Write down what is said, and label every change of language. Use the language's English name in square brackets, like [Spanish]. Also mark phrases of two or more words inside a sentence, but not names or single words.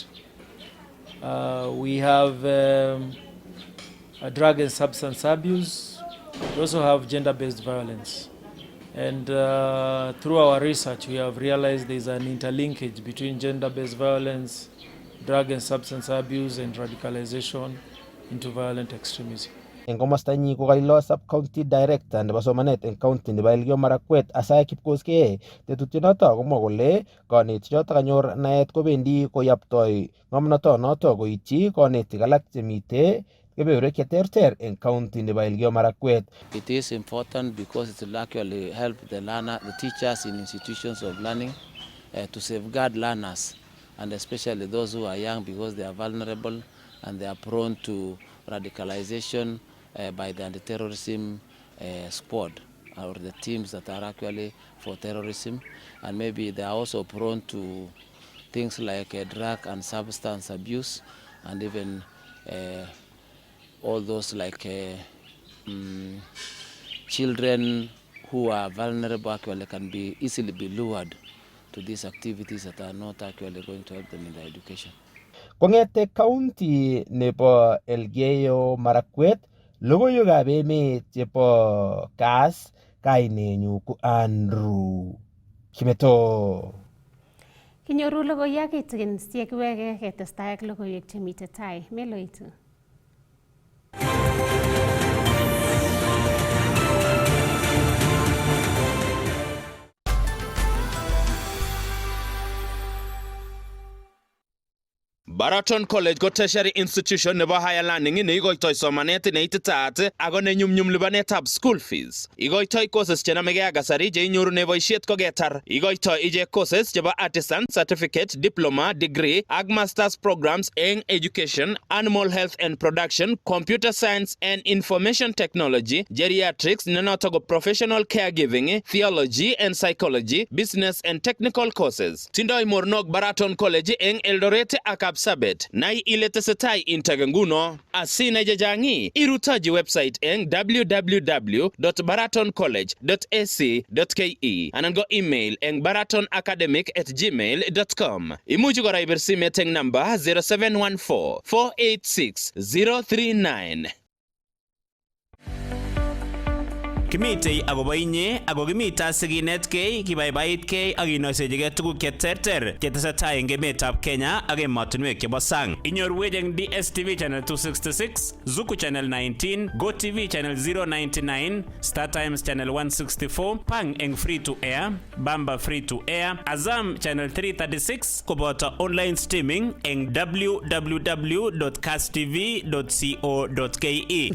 [English] We have drug and substance abuse. We also have gender-based violence. And through our research, we have realized there is an interlinkage between gender-based violence, drug and substance abuse, and radicalization into violent extremism. [Kalenjin] Eng komostanyi kokailo [English] sub-county director [Kalenjin] nebo somanet eng county nebo Elgeyo Marakwet Asaya Kipkoskei tetutyonoto komwa kole kanetichoto kanyor naet kobendi koyaptoi ng'omnotonoto koityi konetik alak chemite kebeberwek cheterter en county nebo Elgeyo Marakwet. [English] It is important because it will actually help the teachers in institutions of learning to safeguard learners, and especially those who are young, because they are vulnerable and they are prone to radicalization by the anti-terrorism squad or the teams that are actually for terrorism, and maybe they are also prone to things like drug and substance abuse, and even all those like children who are vulnerable actually can be easily be lured to these activities that are not actually going to help them in their education. [Kalenjin] Kongete county nebo Elgeyo Marakwet, logoiwekab emet chebo Kass, kainenyu ko Andrew Kimeto. Kinyoru logoiwek kitikin siyekiweke ketestai ak logoiwek chemite tai. Meloitu. Baraton College ko [English] tertiary institution [Kalenjin] nebo [English] higher learning [Kalenjin] ne igoitoi somanet ne ititaat ako ne nyumnyum lipanetab [English] school fees. [Kalenjin] Igoitoi courses chenamegei ak kasari che inyorune boisiet koketar. Igoitoi ichek [English] courses chebo artisan, certificate, diploma, degree ak masters programs eng education, animal health and production, computer science and information technology, geriatrics [Kalenjin] nenoto ko [English] professional caregiving, theology and psychology, business and technical courses. [Kalenjin] Tindoi mornok Baraton College eng Eldoret ak Sabet nai ile tesetai integenguno asina jajangi irutaji website eng www.baratoncollege.ac.ke anan go email eng baratonacademic@gmail.com. Imuchi kora ibir simet eng number 0714 486 039. Kimitei agobo inye ago kimita siginetkei kibaibaitkei ak inoisejige tuguk cheterter chetesetai eng emetab Kenya ak emotinwek chebo sang. Inyorwech eng DSTV channel 266, Zuku channel 19, GoTV channel 099, Star Times channel 164, Pang eng [English] free to air, [Kalenjin] Bamba [English] free to air, [Kalenjin] Azam channel 336 koboto [English] online streaming [Kalenjin] eng www.kasstv.co.ke.